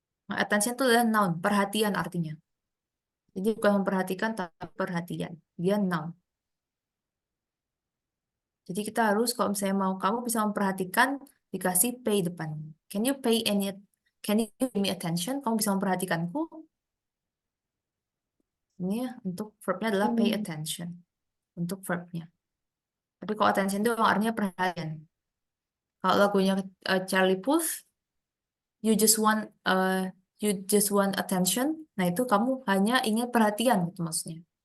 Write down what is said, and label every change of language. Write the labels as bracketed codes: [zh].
[id] Nah, attention itu adalah noun, perhatian artinya. Jadi bukan memperhatikan, tapi perhatian. Dia noun. Jadi kita harus, kalau misalnya mau kamu bisa memperhatikan, dikasih pay depan. [en] Can you pay any, can you give me attention? [id] Kamu bisa memperhatikanku? Ini ya, untuk verbnya adalah pay attention. Untuk verbnya. Tapi kalau attention itu artinya perhatian. Kalau lagunya [en] Charlie Puth, you just want attention. [id] Nah itu kamu hanya ingin perhatian gitu maksudnya.